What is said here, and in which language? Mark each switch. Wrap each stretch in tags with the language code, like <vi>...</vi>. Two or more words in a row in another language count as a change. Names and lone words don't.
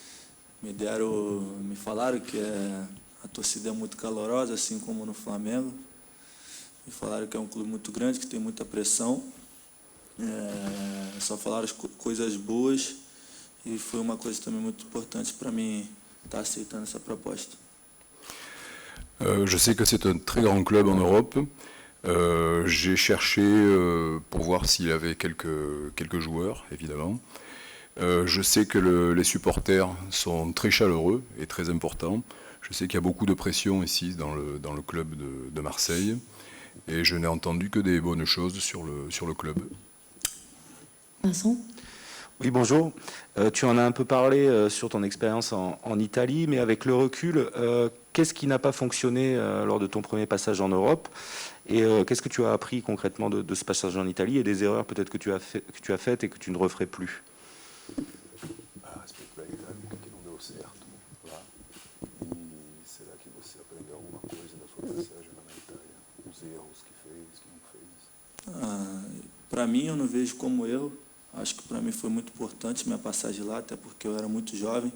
<pt>Me falaram que a torcida é muito calorosa, assim como no Flamengo. Me falaram que é um clube muito grande, que tem muita pressão. Só falaram coisas boas e foi uma coisa também muito importante para mim estar aceitando essa proposta.</pt> <fr>Je sais que c'est un très grand club en Europe. J'ai cherché pour voir s'il y avait quelques joueurs, évidemment. Je sais que les supporters sont très chaleureux et très importants. Je sais qu'il y a beaucoup de pression ici dans le club de Marseille. Et je n'ai entendu que des bonnes choses sur le club. Vincent? Oui, bonjour. Tu en as un peu parlé sur ton expérience en Italie, mais avec le recul, qu'est-ce qui n'a pas fonctionné lors de ton premier passage en Europe? Et qu'est-ce que tu as appris concrètement de ce passage en Italie et des erreurs peut-être que tu as faites et que tu ne referais plus?</fr> <pt>Respeito da Itália, o que não deu certo lá. E será que você aprendeu alguma coisa da sua passagem lá na Itália? Os erros que fez, que não fez? Para mim, eu não vejo como erro. Acho que para mim foi muito importante minha passagem lá, até porque eu era muito jovem.</pt>